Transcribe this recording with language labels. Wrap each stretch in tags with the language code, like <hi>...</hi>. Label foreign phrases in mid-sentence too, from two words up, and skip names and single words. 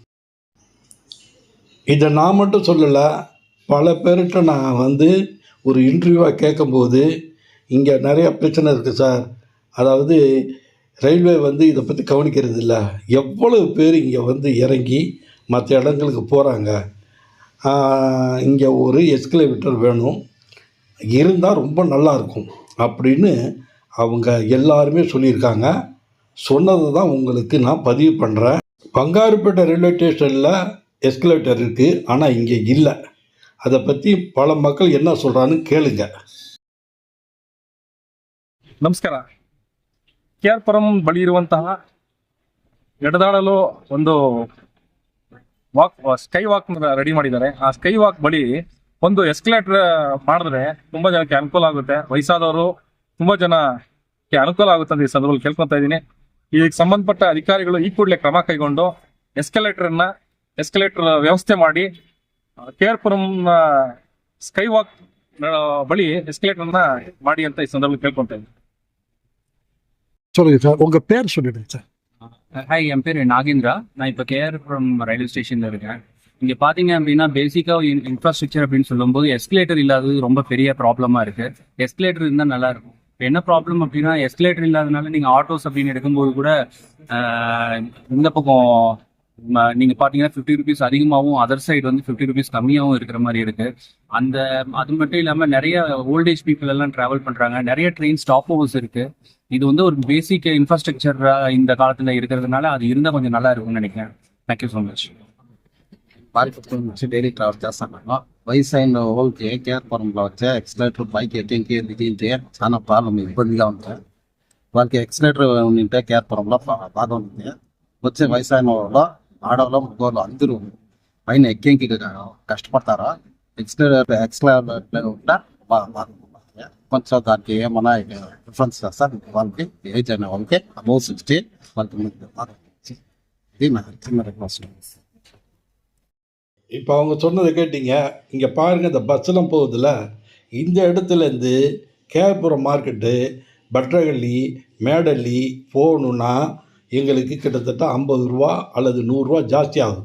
<ta>இதை நான் மட்டும் சொல்லலை, பல பேர்கிட்ட நான் ஒரு இன்டர்வியூவாக கேட்கும்போது, இங்கே நிறையா பிரச்சனை இருக்குது சார், அதாவது ரயில்வே இதை பற்றி கவனிக்கிறது இல்லை, எவ்வளவு பேர் இங்கே இறங்கி மற்ற இடங்களுக்கு போகிறாங்க, இங்கே ஒரு எஸ்கலேட்டர் வேணும், இருந்தால் ரொம்ப நல்லாயிருக்கும் அப்படின்னு அவங்க எல்லாருமே சொல்லியிருக்காங்க. சொன்னதை தான் உங்களுக்கு நான் பதிவு பண்ணுறேன். பங்காருப்பேட்டை ரயில்வே ஸ்டேஷனில் எஸ்கலேட்டர் இருக்குது, ஆனால் இங்கே இல்லை. அதை பற்றி பல மக்கள் என்ன சொல்கிறான்னு கேளுங்க.</ta> <kn>ನಮಸ್ಕಾರ. ಕೆಆರ್ಪುರಂ ಬಳಿ ಇರುವಂತಹ ಎಡದಾಡಲು ಒಂದು</kn> <en>sky walk</en> <kn>ರೆಡಿ ಮಾಡಿದ್ದಾರೆ. ಆ</kn> <en>sky walk</en> <kn>ಬಳಿ ಒಂದು ಎಸ್ಕಲೇಟರ್ ಮಾಡಿದ್ರೆ ತುಂಬಾ ಜನಕ್ಕೆ ಅನುಕೂಲ ಆಗುತ್ತೆ. ವಯಸ್ಸಾದವರು ತುಂಬಾ ಜನಕ್ಕೆ ಅನುಕೂಲ ಆಗುತ್ತೆ ಅಂತ ಈ ಸಂದರ್ಭದಲ್ಲಿ ಕೇಳ್ಕೊತಾ ಇದ್ದೀನಿ. ಇದಕ್ಕೆ ಸಂಬಂಧಪಟ್ಟ ಅಧಿಕಾರಿಗಳು ಈ ಕೂಡಲೇ ಕ್ರಮ ಕೈಗೊಂಡು ಎಸ್ಕಲೇಟರ್ ವ್ಯವಸ್ಥೆ ಮಾಡಿ ಕೆಆರ್ಪುರಂ</kn> <en>sky walk</en> <kn>ಬಳಿ ಎಸ್ಕಲೇಟರ್ನ ಮಾಡಿ ಅಂತ ಈ ಸಂದರ್ಭದಲ್ಲಿ ಕೇಳ್ಕೊತಾ ಇದ್ದೀನಿ.</kn> <ta>சொல்லுங்க சார், உங்க பேர் சொல்லிடுங்க சார். ஹாய், என் பேர் நாகேந்திரா. நான் இப்போ கேஆர்புரம் ரயில்வே ஸ்டேஷனில் இருக்கேன். இங்கே பார்த்தீங்க அப்படின்னா</ta> <en>basicஆக infrastructure</en> <ta>அப்படின்னு சொல்லும்போது எஸ்கலேட்டர் இல்லாதது ரொம்ப பெரிய ப்ராப்ளமாக இருக்குது. எஸ்கலேட்டர் இருந்தால் நல்லாயிருக்கும். இப்போ என்ன ப்ராப்ளம் அப்படின்னா, எஸ்கலேட்டர் இல்லாதனால நீங்கள் ஆட்டோஸ் அப்படின்னு எடுக்கும்போது கூட இந்த பக்கம் நீங்கள் பார்த்தீங்கன்னா 50 ருபீஸ் அதிகமாகவும்,</ta> <en>other side</en> <ta>50 ருபீஸ் கம்மியாகவும் இருக்கிற மாதிரி இருக்குது. அது மட்டும் இல்லாமல் நிறைய</ta> <en>old age people</en> <ta>எல்லாம் ட்ராவல் பண்ணுறாங்க. நிறைய</ta> <en>train stop overs</en> <ta>இருக்குது. இது ஒரு</ta> <en>basic infrastructure</en> <ta>இந்த காலத்தில் இருக்கிறதுனால அது இருந்தால் கொஞ்சம் நல்லா இருக்கும்னு நினைக்கிறேன்.</ta> <en>Thank you so much. daily travel</en> <te>చేస్తాను. వైసైన్ వాళ్ళకి కేఆర్పురంలో వచ్చే ఎక్స్లేటర్ పైకి ఎక్కి దిగింటే చాలా ప్రాబ్లం, ఇబ్బందిగా ఉంటుంది. వాళ్ళకి ఎక్స్లేటర్ ఉంటే కేఆర్పురంలో బాగా ఉంటుంది. వచ్చే వయసైన వాళ్ళు, ఆడవాళ్ళు, మగవాళ్ళు అందరూ పైన ఎక్కేకి కష్టపడతారు. ఎక్స్లేటర్ ఉంటే బాగా కొంచెం దానికి ఏమన్నా డిఫరెన్స్ సార్. వాళ్ళకి ఏజ్ అయిన వాళ్ళకి అబౌవ్ 60 వాళ్ళకి ఇది నాకు చిన్న రిక్వెస్ట్.</te> <ta>இப்போ அவங்க சொன்னதை கேட்டீங்க. இங்கே பாருங்கள், இந்த பஸ்ஸெல்லாம் போகுதுல்ல, இந்த இடத்துலேருந்து கேஆர்புரம் மார்க்கெட்டு, பட்ரகல்லி, மேடல்லி போகணுன்னா எங்களுக்கு கிட்டத்தட்ட 50 ரூபா அல்லது 100 ரூபா ஜாஸ்தி ஆகும்.</ta>